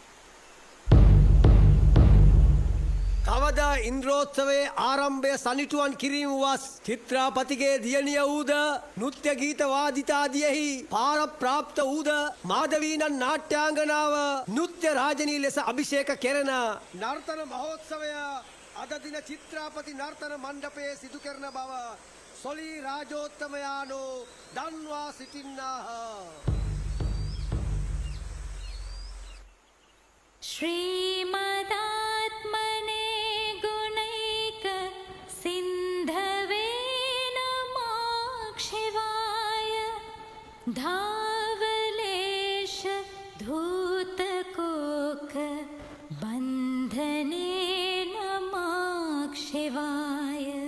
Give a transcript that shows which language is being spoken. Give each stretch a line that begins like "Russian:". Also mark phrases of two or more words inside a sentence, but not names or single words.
Sinhala: කවදා ඉන්ද්‍රෝත්සවයේ ආරම්භය සනිටුවන් කිරීම වස් චිත්‍රාපතිගේ දියණිය වූද නෘත්‍ය ගීත වාදිතාදියෙහි පාරප්‍රාප්ත වූද මාධවීනන් නාට්‍යාංගනාව නෘත්‍ය රාජනී ලෙස අභිෂේක කෙරෙන නර්තන මහෝත්සවය අද දින චිත්‍රාපති නර්තන මණ්ඩපයේ සිදු කරන බව සොලී රාජෝත්තමයානෝ දන්වා සිටින්නාහ.
Sanskrit: श्रीमदात्मने गुणैक सिन्धवे नमः शिवाय धावलेश धूतकोक बन्धने नमः शिवाय